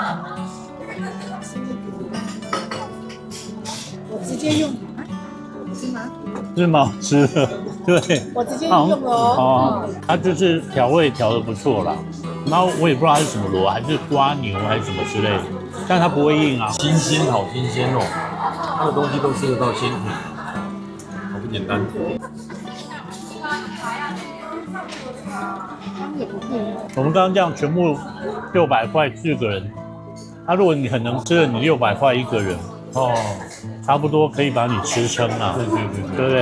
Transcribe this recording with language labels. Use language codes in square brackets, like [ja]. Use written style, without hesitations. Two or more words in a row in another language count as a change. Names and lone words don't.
[zh] 我直接用。是吗？吃了，对。我直接用了哦。它就是調味調得不錯啦。然後我也不知道它是什麼螺，還是蝸牛還是什麼之類的，但它不會硬啊。新鮮，好新鮮哦！它的東西都吃得到鮮甜，好不簡單。我們剛剛這樣全部600塊4個人，如果你很能吃的，你600塊1個人哦。差不多可以把你吃撐了，對不對？